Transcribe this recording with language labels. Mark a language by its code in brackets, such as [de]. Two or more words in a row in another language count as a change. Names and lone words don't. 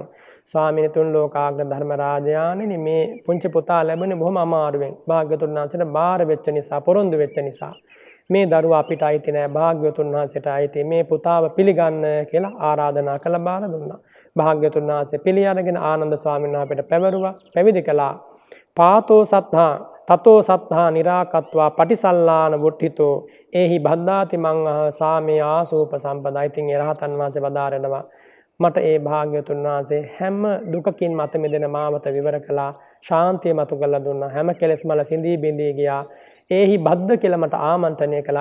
[si] ස්වාමීන් තුන් ලෝකාග්‍ර ධර්ම රාජයාණෙනි මේ පුංචි පුතා ලැබුණේ බොහොම අමාරුවෙන්. භාග්‍යවතුන් වහන්සේට බාර වෙච්ච නිසා පොරොන්දු වෙච්ච නිසා මේ දරුවා අපිට අයිති නෑ, භාග්‍යවතුන් වහන්සේට අයිති. මේ පුතාව පිළිගන්න කියලා ආරාධනා කළ බාර දුන්නා. භාග්‍යවතුන් වහන්සේ පිළි අරගෙන ආනන්ද ස්වාමීන් වහන්සේට පැවරුවා, පැවිදි කළා. [pi] පාතෝ සත්තා තතෝ සත්තා නිරාකත්වා පටිසල්ලාන වුට්ඨිතෝ ඒහි බද්ධාති මං සාමේ ආසෝප සම්පදා. [si] ඉතින් ඒ රහතන් වහන්සේ වදාරනවා මට ඒ භාග්‍යවතුන් වහන්සේ හැම දුකකින් මත මිදෙන මාවත විවර කළා, ශාන්තිය මතු කරලා දුන්නා, හැම කෙලෙස් මල සිඳී බිඳී ගියා. [pi] ඒහි බද්ධ [si] කියලා මට ආමන්ත්‍රණය කළා.